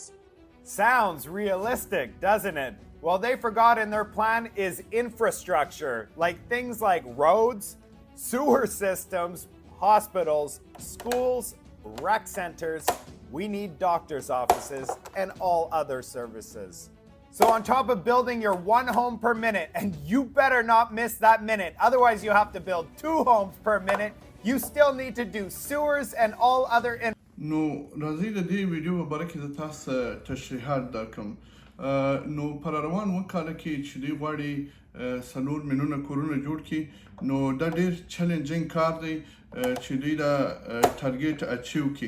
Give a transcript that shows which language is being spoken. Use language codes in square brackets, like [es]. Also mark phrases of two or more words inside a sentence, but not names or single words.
[en] Sounds realistic, doesn't it? Well, they forgot in their plan is infrastructure, like things like roads, sewer systems, hospitals, schools, rec centers. We need doctors' offices and all other services. So on top of building your one home per minute, and you better not miss that minute, otherwise you have to build 2 homes per minute, you still need to do sewers and all other... [ps] نو راځئ د دې ویډیو په باره کې زه تاسو تشریحات درکړم. نو پر روان اووه کاله کې چې دوی غواړي 4 میلیونه کورونه جوړ کړي، نو دا ډېر چیلنجینګ کار دی چې دوی دا [en] target achieve [ps] کړي.